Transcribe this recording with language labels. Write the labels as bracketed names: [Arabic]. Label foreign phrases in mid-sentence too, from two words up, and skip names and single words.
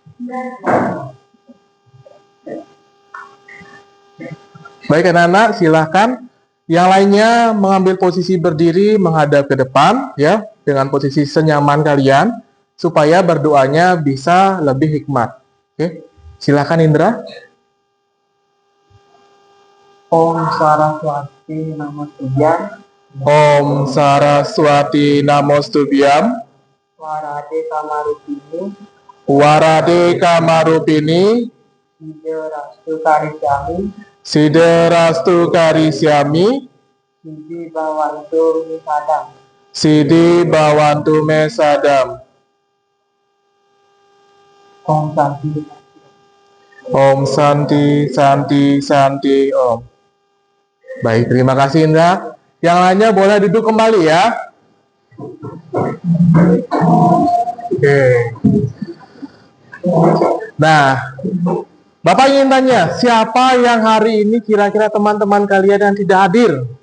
[Indonesian] Baik anak-anak, silahkan. Yang lainnya mengambil posisi berdiri menghadap ke depan ya, dengan posisi senyaman kalian supaya berdoanya bisa lebih hikmat. Oke, silahkan Indra. [Sanskrit] Om Saraswati Namostubhyam. Om Saraswati Namostubhyam. Warade Kamarupini. Warade Kamarupini. Siderastu Karisyami. Siderastu Karisyami. Sidi Bawantu Misadam. Sidi Bawantu Mesadam. Om Santi. Om Santi, Santi, Santi, Om. [Indonesian] Baik, terima kasih Indra. Yang lainnya boleh duduk kembali ya. Oke. Nah, Bapak ingin tanya, siapa yang hari ini kira-kira teman-teman kalian yang tidak hadir?